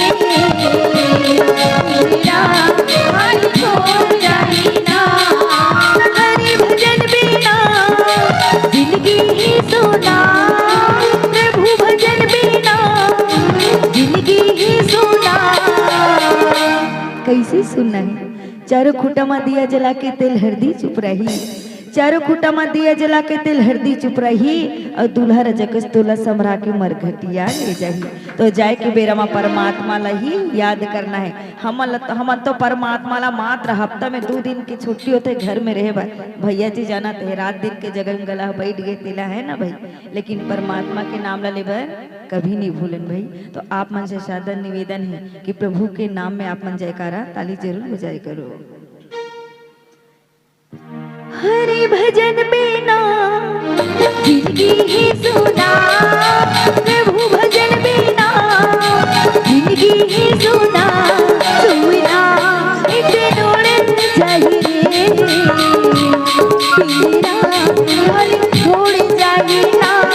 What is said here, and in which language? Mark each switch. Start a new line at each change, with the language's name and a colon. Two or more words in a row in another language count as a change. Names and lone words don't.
Chhattisgarhi: पिंजरा, खाली छोड़ जाए ना, हरि भजन बिना जिंदगी ही सोना, प्रभु भजन बिना जिंदगी ही सोना। कैसे सुनना है? चारों खूटा में दिया जला के तेल हरदी चुप रही, चारों खूटा में दिया जला के तेल हरदी चुप रही, और दूल्हा रजकस तोला समरा के मरघटिया ले जाही। तो जाए के बेरा में परमात्मा ला ही याद करना है। हम तो परमात्मा ला मात्र हफ्ता में 2 दिन की छुट्टी होते घर में रहे भैया जी जाना थे, रात दिन के जगह गला बैठ गए तिला है ना भाई, लेकिन परमात्मा के नाम ला लेबर कभी नहीं भूलन भाई। तो आप मन से सादर निवेदन है कि प्रभु के नाम में आप मन जयकारा ताली जरूर बजाय करो। हरि भजन बिना जिंदगी ही सोना, प्रभु भजन बिना जिंदगी ही सोना, सुना एक दिन उड़ जाए रे पिंजरा, खाली छोड़ जाए ना,